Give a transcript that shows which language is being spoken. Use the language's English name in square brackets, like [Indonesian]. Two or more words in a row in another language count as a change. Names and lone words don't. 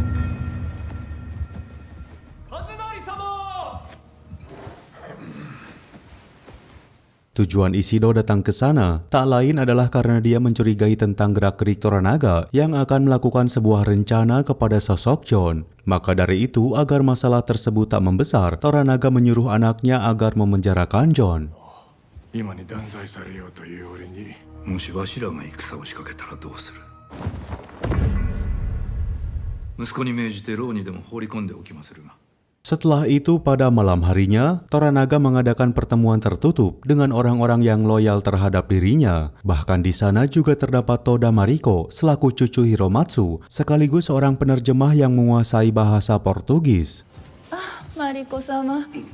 [Indonesian] Tujuan Ishido datang ke sana tak lain adalah karena dia mencurigai tentang gerak-gerik Toranaga yang akan melakukan sebuah rencana kepada sosok John. Maka dari itu, agar masalah tersebut tak membesar, Toranaga menyuruh anaknya agar memenjarakan John. [Japanese] 今に断罪されようという俺にもしわしらが戦を仕掛けたらどうする息子に命じて牢にでも放り込んでおきまするが [Indonesian] Setelah itu pada malam harinya, Toranaga mengadakan pertemuan tertutup dengan orang-orang yang loyal terhadap dirinya. Bahkan di sana juga terdapat Toda Mariko selaku cucu Hiromatsu, sekaligus seorang penerjemah yang menguasai bahasa Portugis. Mariko-sama.